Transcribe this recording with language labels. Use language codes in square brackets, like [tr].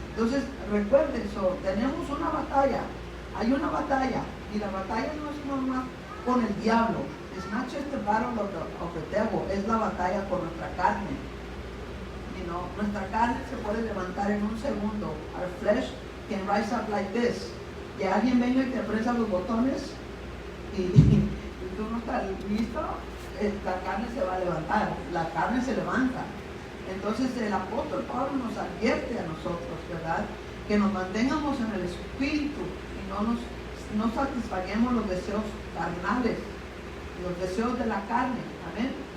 [es] Entonces recuerden eso, tenemos una batalla, hay una batalla, y la batalla no es normal con el diablo. [en] It's not just the battle of the devil, [es] es la batalla con nuestra carne. Nuestra carne se puede levantar en un segundo. [en] Our flesh can rise up like this. [es] Que alguien venga y te aprieta los botones y tú no estás listo, la carne se va a levantar, la carne se levanta. Entonces el apóstol Pablo nos advierte a nosotros, ¿verdad? Que nos mantengamos en el Espíritu y no satisfaguemos los deseos carnales, los deseos de la carne. Amén.